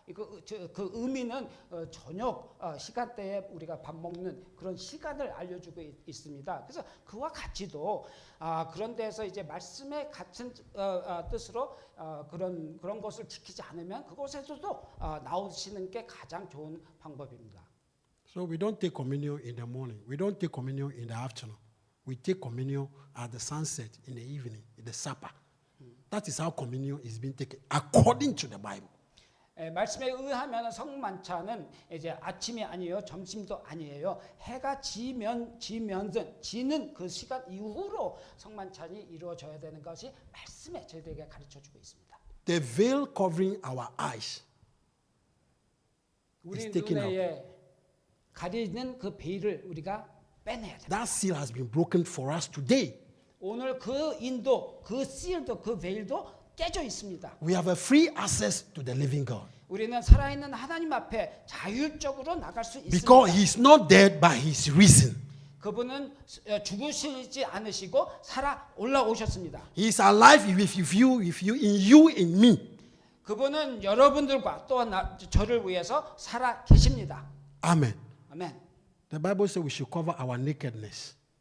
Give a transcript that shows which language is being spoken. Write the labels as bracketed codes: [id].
[ko] 그 의미는 저녁 시간대에 우리가 밥 먹는 그런 시간을 알려주고 있습니다. 그래서 그와 같이도 그런 데서 이제 말씀의 같은 뜻으로 그런 것을 지키지 않으면 그곳에서도 나오시는 게 가장 좋은 방법입니다. [en] So we don't take communion in the morning. We don't take communion in the afternoon. We take communion at the sunset, in the evening, in the supper. That is how communion is being taken according to the Bible. [ko] 말씀에 의하면 성만찬은 이제 아침이 아니에요, 점심도 아니에요. 해가 지는 그 시간 이후로 성만찬이 이루어져야 되는 것이 말씀에 저희들에게 가르쳐주고 있습니다. [en] The veil covering our eyes [ko] 우리 [en] is taken out. [ko] 눈에 가리는 그 베일을 우리가 빼내야 됩니다. [en] That seal has been broken for us today. [ko] 오늘 그 인도, 그 실도, 그 베일도 깨져 있습니다. [en] We have a free access to the living God. [ko] 우리는 살아있는 하나님 앞에 자율적으로 나갈 수 있습니다. [en] Because he is not dead by his reason. [ko] 그분은 죽으시지 않으시고 살아 올라오셨습니다. [en] He is alive in you, in me. [ko] 그분은 여러분들과 또 저를 위해서 살아 계십니다. [en] Amen. [ko] 아멘. [en] The Bible says we should cover our nakedness.